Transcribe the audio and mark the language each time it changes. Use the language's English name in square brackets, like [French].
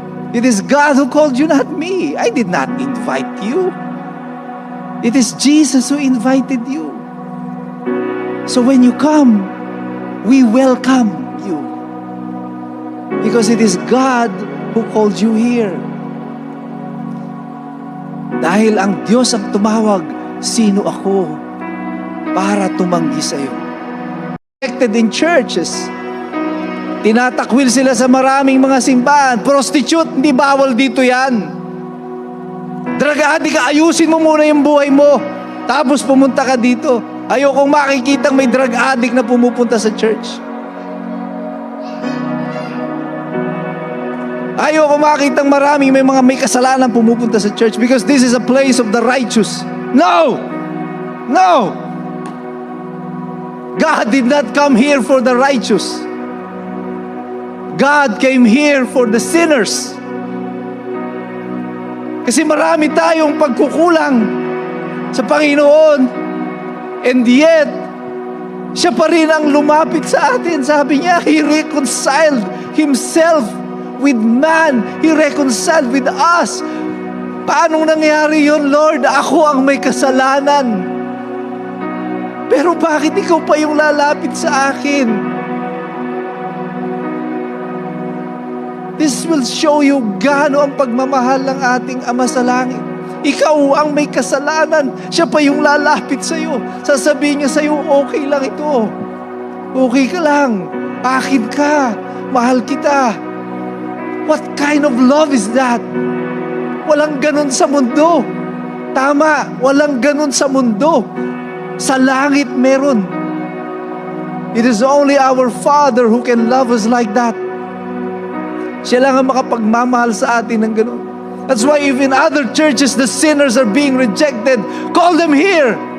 [English] It is God who called you, not me. I did not invite you. It is Jesus who invited you. So when you come, we welcome you. Because it is God who called you here. [Filipino] Dahil ang Diyos ang tumawag, sino ako para tumanggi sa iyo? [English] Connected in churches. [Filipino] Tinatakwil sila sa maraming mga simbahan. Prostitute, hindi bawal dito yan. Drug addict ka, ayusin mo muna yung buhay mo. Tapos pumunta ka dito. Ayokong makikitang may drug addict na pumupunta sa church. Ayoko makitang maraming may kasalanan pumupunta sa church [English] because this is a place of the righteous. No! No! God did not come here for the righteous. God came here for the sinners. [Filipino] Kasi marami tayong pagkukulang sa Panginoon. [English] And yet, [Filipino] siya pa rin ang lumapit sa atin. Sabi niya, [English] He reconciled Himself with man. He reconciled with us. [Filipino] Paano nangyari yun, [English] Lord? [Filipino] Ako ang may kasalanan. Pero bakit ikaw pa yung lalapit sa akin? [English] This will show you [Filipino] gaano ang pagmamahal ng ating Ama sa langit. Ikaw ang may kasalanan. Siya pa yung lalapit sa iyo. Sasabihin niya sa iyo, okay lang ito. Okay ka lang. Akin ka. Mahal kita. [English] What kind of love is that? [Filipino] Walang ganun sa mundo. Tama, walang ganun sa mundo. Sa langit meron. [English] It is only our Father who can love us like that. [Filipino] Siya lang ang makapagmamahal sa atin ng ganun. [English] That's why if in other churches the sinners are being rejected, call them here.